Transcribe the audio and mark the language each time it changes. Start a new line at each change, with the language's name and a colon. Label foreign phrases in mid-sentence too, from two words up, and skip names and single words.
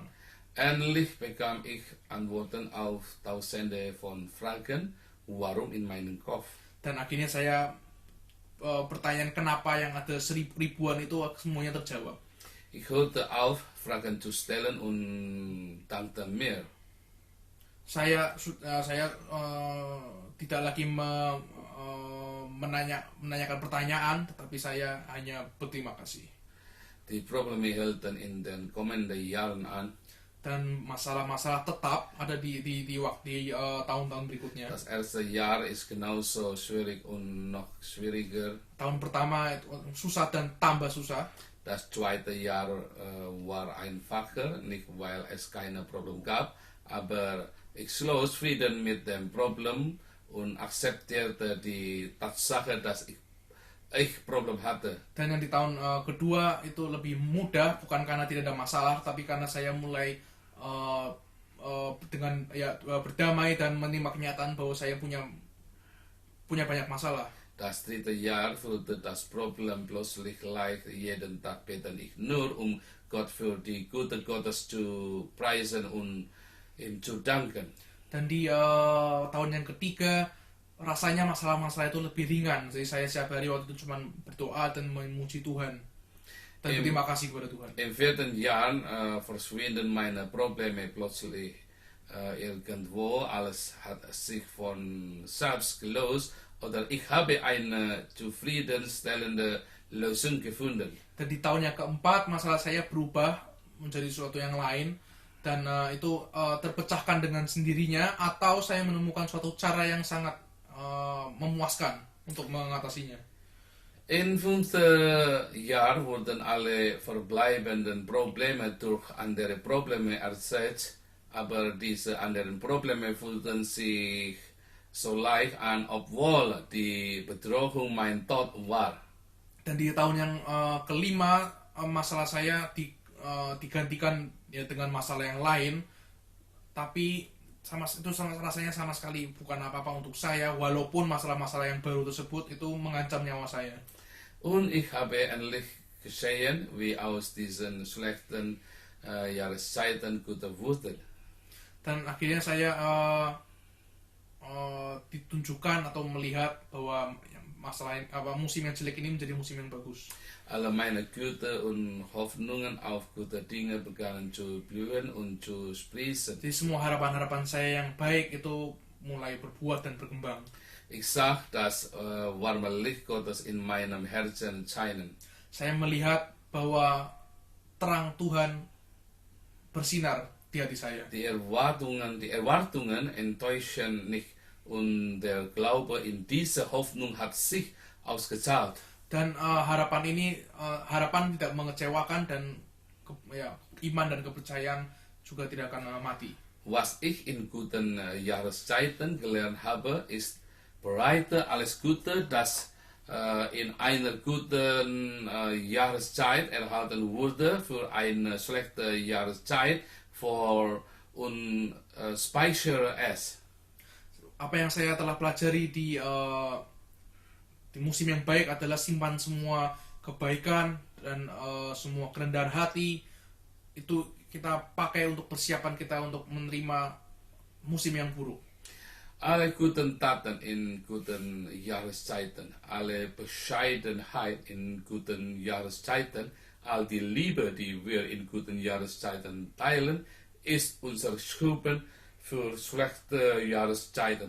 German: Endlich bekam ich Antworten auf Tausende von Fragen, warum in meinem Kopf.
Indonesian: Dan akhirnya saya pertanyaan kenapa yang ada ribuan itu semuanya terjawab.
German: Ich hörte auf, Fragen zu stellen und dankte mir.
Indonesian: Saya tidak lagi menanyakan pertanyaan, tetapi saya hanya berterima kasih.
German: Die Probleme hielten in den kommenden Jahren an.
Indonesian: Dan masalah-masalah tetap ada di tahun-tahun berikutnya.
German: Das erste Jahr ist genauso schwierig und noch schwieriger.
Indonesian: Tahun pertama itu susah dan tambah susah.
German: Das zweite Jahr war einfacher, nicht weil es keine Problem gab, aber ich schloss Frieden mit dem Problem und akzeptierte die Tatsache, dass ich Problem hatte.
Indonesian: Dan yang di tahun kedua itu lebih mudah, bukan karena tidak ada masalah, tapi karena saya mulai dengan berdamai dan menerima kenyataan bahwa saya punya banyak masalah.
German: Das dritte Jahr führte das Problem plötzlich leicht. Jeden Tag beten ich nur, Gott für die Güte Gottes zu preisen und ihm zu danken.
Indonesian: Dan di tahun yang ketiga rasanya masalah-masalah itu lebih ringan. Jadi saya setiap hari waktu itu cuma berdoa dan memuji Tuhan dan berterima kasih kepada Tuhan.
German: Im vierten Jahr verschwinden meine Probleme plötzlich irgendwo. Alles hat sich von selbst gelöst. Oder ich habe eine zufriedenstellende Lösung gefunden.
Indonesian: Dan di tahun yang keempat masalah saya berubah menjadi sesuatu yang lain dan itu terpecahkan dengan sendirinya, atau saya menemukan suatu cara yang sangat memuaskan untuk mengatasinya.
German: Im fünften Jahr wurden alle verbleibenden Probleme durch andere Probleme ersetzt, aber diese anderen Probleme fühlten sich so leicht an, obwohl die Bedrohung mein Tod war.
Indonesian: Dan di tahun yang kelima masalah saya digantikan ya dengan masalah yang lain, tapi rasanya sama sekali bukan apa-apa untuk saya, walaupun masalah-masalah yang baru tersebut itu mengancam nyawa saya.
German: Und ich habe endlich gesehen, wie aus diesen schlechten Jahreszeiten gute wurde.
Indonesian: Dan akhirnya saya ditunjukkan atau melihat bahwa musim yang jelek ini menjadi musim yang bagus.
German: Alle meine Güte und Hoffnungen auf gute Dinge begannen zu blühen und zu sprießen.
Indonesian: Jadi semua harapan-harapan saya yang baik itu mulai berbuah dan berkembang.
German: Ich sah das warme Licht Gottes in meinem Herzen scheinen.
Indonesian: Saya melihat bahwa terang Tuhan bersinar di hati saya.
German: Die Erwartungen enttäuschen nicht und der Glaube in diese Hoffnung hat sich ausgezahlt.
Indonesian: Dan harapan tidak mengecewakan dan iman dan kepercayaan juga tidak akan mati.
German: Was ich in guten Jahreszeiten gelernt habe, ist bereite alles Gute, das in einer guten Jahreszeit erhalten wurde, für eine schlechte Jahreszeit vor und speichere es.
Indonesian: Apa yang saya telah pelajari di musim yang baik adalah simpan semua kebaikan dan semua kerendahan hati, itu kita pakai untuk persiapan kita untuk menerima musim yang buruk.
German: Alle guten Taten in guten Jahreszeiten, alle Bescheidenheit in guten Jahreszeiten, all die Liebe, die wir in guten Jahreszeiten teilen, ist unser Schuppen für schlechte Jahreszeiten.